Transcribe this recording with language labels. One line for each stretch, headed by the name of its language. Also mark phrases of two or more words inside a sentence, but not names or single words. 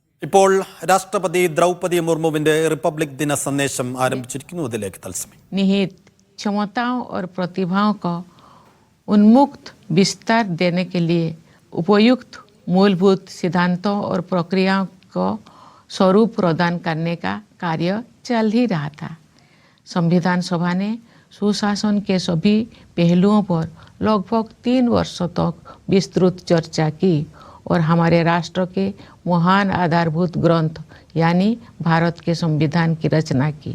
Malayalam: ഇപ്പോൾ രാഷ്ട്രപതി ദ്രൗപദി മുർമുവിന്റെ റിപ്പബ്ലിക് ദിന സന്ദേശം ആരംഭിച്ചിരിക്കുന്നു. ഇതിലേക്ക് തത്സമയം.
Hindi: निहित क्षमताओं और प्रतिभाओं को उन्मुक्त विस्तार देने के लिए उपयुक्त मूलभूत सिद्धांतों और प्रक्रियाओं को स्वरूप प्रदान करने का कार्य चल ही रहा था। संविधान सभा ने सुशासन के सभी पहलुओं पर लगभग 3 वर्षों तक विस्तृत चर्चा की और हमारे राष्ट्र के महान आधारभूत ग्रंथ यानी भारत के संविधान की रचना की।